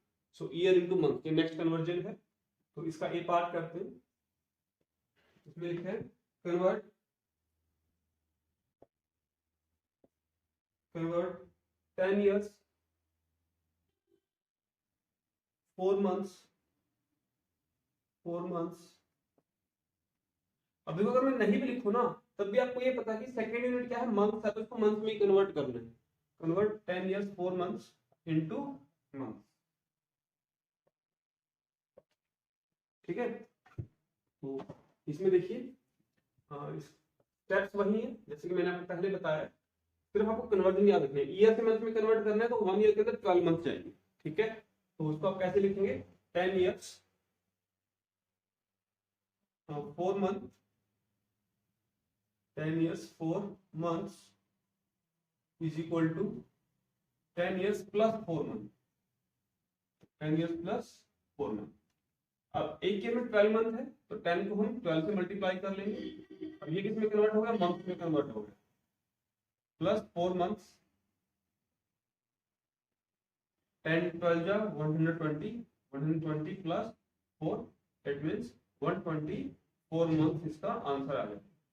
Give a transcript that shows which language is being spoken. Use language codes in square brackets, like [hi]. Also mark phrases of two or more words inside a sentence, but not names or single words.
[en] so year into month ये next conversion है। [hi] तो इसका ए पार्ट करते हैं, इसमें लिखा है [en] convert 10 years 4 months. [hi] अब देखो अगर मैं नहीं भी लिखूं ना तब भी आपको ये पता है कि [en] second unit [hi] क्या है, मंथ है, तो इसको मंथ में कन्वर्ट करना है। [en] convert 10 years 4 months into month, [hi] ठीक है। तो इसमें देखिए स्टेप्स वही है जैसे कि मैंने आपको पहले बताया, सिर्फ आपको कन्वर्जन याद रखना है। ईयर से मंथ में कन्वर्ट करना है तो 1 ईयर के अंदर 12 मंथ जाएंगे, ठीक है। तो उसको आप कैसे लिखेंगे, [en] 10 years 4 months, 10 years 4 months is equal to 10 years plus 4 months, 10 years plus 4 months। [hi] अब एक ईयर में 12 मंथ है तो 10 को हम 12 से मल्टीप्लाई कर लेंगे। अब ये किस में कन्वर्ट होगा, मंथ में कन्वर्ट होगा, [en] plus 4 months, [hi] 10 12 जा 120, 120 [en] plus 4 it means 124 month [hi] इसका आंसर आ जाएगा।